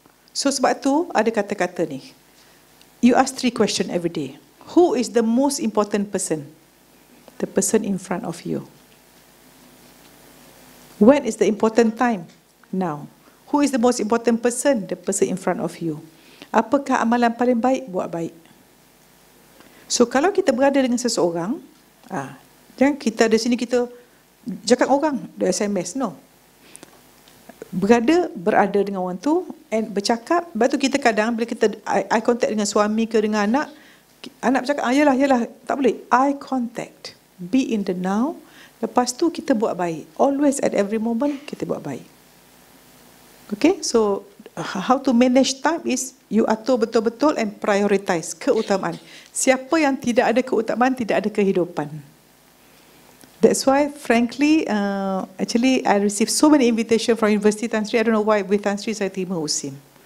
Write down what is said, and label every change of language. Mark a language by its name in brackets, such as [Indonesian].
[English] So, [Malay] sebab tu, ada kata-kata ni. [English] You ask 3 questions every day. Who is the most important person? The person in front of you. When is the important time? Now. Who is the most important person? The person in front of you. [Malay] Apakah amalan paling baik? Buat baik. So, kalau kita berada dengan seseorang, jangan kita di sini kita cakap orang, the SMS, no. Berada dengan orang tu and bercakap. Lepas tu kita kadang bila kita eye contact dengan suami ke dengan anak bercakap, yalah, tak boleh. [English] Eye contact. Be in the now. [Malay] Lepas tu kita buat baik. [English] Always at every moment [Malay] kita buat baik. [English] Okay, so how to manage time is you [Malay] atur betul-betul [English] and prioritize keutamaan. [Malay] Siapa yang tidak ada keutamaan, tidak ada kehidupan. [English] That's why, frankly, actually, I received so many invitations from University Tan Sri. I don't know why with Tan Sri [Malay] saya terima USIM.